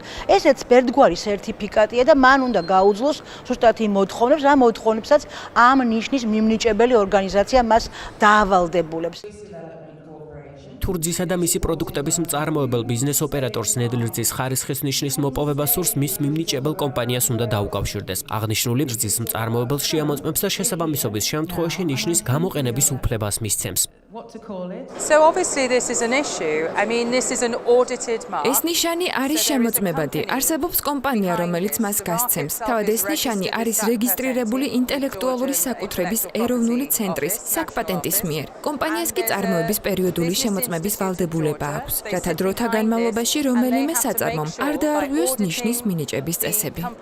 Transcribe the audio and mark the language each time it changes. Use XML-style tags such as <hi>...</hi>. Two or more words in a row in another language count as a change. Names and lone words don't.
<ka>ესეც ერთგვარი სერტიფიკატია და მან უნდა გაუძლოს ზუსტად იმ მოთხოვნებს, რა მოთხოვნებსაც ამ ნიშნის მიმნიჭებელი ორგანიზაცია მას დაავალდებულებს. თურძისა და მისი პროდუქტების მწარმოებელ ბიზნეს ოპერატორს ნედლი რძის ხარისხის ნიშნის მოპოვება სურს მის მიმნიჭებელ კომპანიას უნდა დაუკავშირდეს. აღნიშნული რძის მწარმოებელს შეამოწმებს და შესაბამისობის შემთხვევაში ნიშნის გამოყენების უფლებას მისცემს.</ka> <en>So obviously this is an issue. I mean this is an audited mark.</en> <ka>ეს ნიშანი არის შემოწმებადი. არსებობს კომპანია, რომელიც მას გასცემს. თავად ეს ნიშანი არის რეგისტრირებული ინტელექტუალური საკუთრების ეროვნული ცენტრის საკპატენტის მიერ. კომპანიას კი წარმოების პერიოდული შემოწმების ვალდებულება აქვს, რათა დროთა განმავლობაში რომელიმე საწარმომ არ დაარღვიოს ნიშნის მინიჭების წესები.</ka>